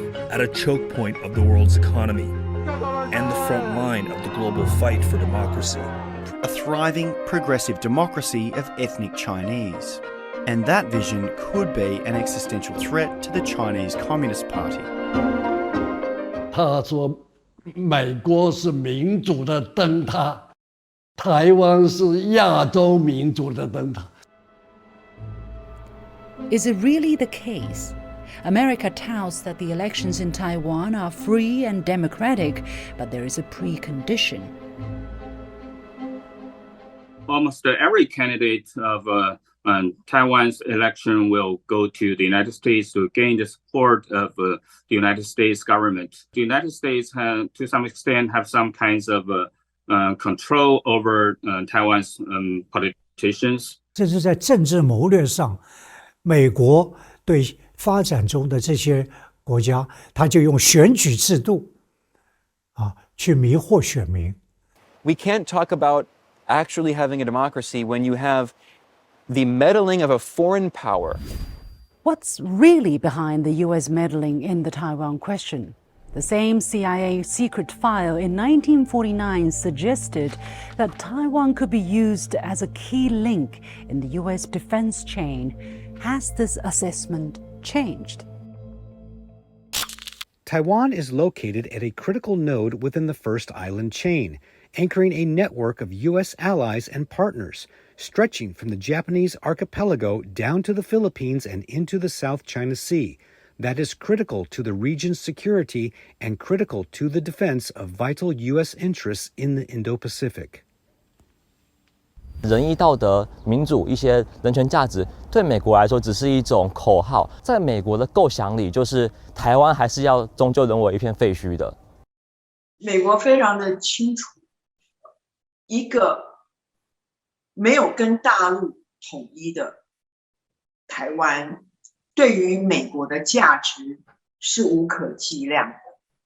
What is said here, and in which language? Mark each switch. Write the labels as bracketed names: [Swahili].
[English] At a choke point of the world's economy and the front line of the global fight for democracy. A thriving, progressive democracy of ethnic Chinese. And that vision could be an existential threat to the Chinese Communist Party. [Chinese] 他说美国是民主的灯塔，台湾是亚洲民主的灯塔。 [English] Is it really the case? America touts that the elections in Taiwan are free and democratic, but there is a precondition. Almost every candidate of Taiwan's election will go to the United States to gain the support of the United States government. The United States, to some extent, have some kinds of control over Taiwan's politicians. [Chinese] 这是在政治谋略上，美国对发展中的这些国家，他就用选举制度去迷惑选民。 [English] We can't talk about actually having a democracy when you have the meddling of a foreign power. What's really behind the US meddling in the Taiwan question? The same CIA secret file in 1949 suggested that Taiwan could be used as a key link in the US defense chain. Has this assessment changed? Taiwan is located at a critical node within the First Island chain, anchoring a network of U.S. allies and partners, stretching from the Japanese archipelago down to the Philippines and into the South China Sea. That is critical to the region's security and critical to the defense of vital U.S. interests in the Indo-Pacific. [Chinese] 仁义道德、民主一些人权价值，对美国来说只是一种口号。在美国的构想里，就是台湾还是要终究沦为一片废墟的。美国非常的清楚，一个没有跟大陆统一的台湾，对于美国的价值是无可计量的。